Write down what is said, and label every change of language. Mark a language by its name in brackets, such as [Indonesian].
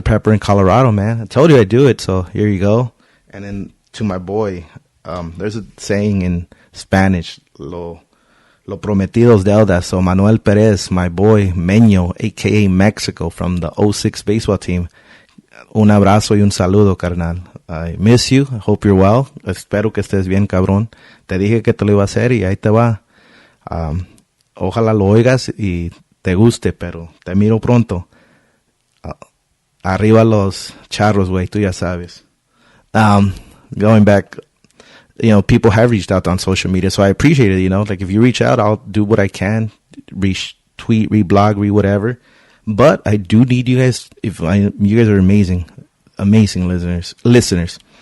[English] Pepper in Colorado, man. I told you I'd do it, so here you go. And then to my boy, there's a saying in Spanish, [Spanish] lo prometido es deuda. [English] So Manuel Perez, my boy, Meño, a.k.a. Mexico, from the 06 baseball team. [Spanish] Un abrazo y un saludo, carnal. [English] I miss you. I hope you're well. [Spanish] Espero que estés bien, cabrón. Te dije que te lo iba a hacer y ahí te va. Ojalá lo oigas y te guste, pero te miro pronto. Arriba los charros, güey, tú ya sabes. [English] Going back, people have reached out on social media, so I appreciate it, like if you reach out, I'll do what I can, retweet, reblog, whatever. But I do need you guys, you guys are amazing listeners.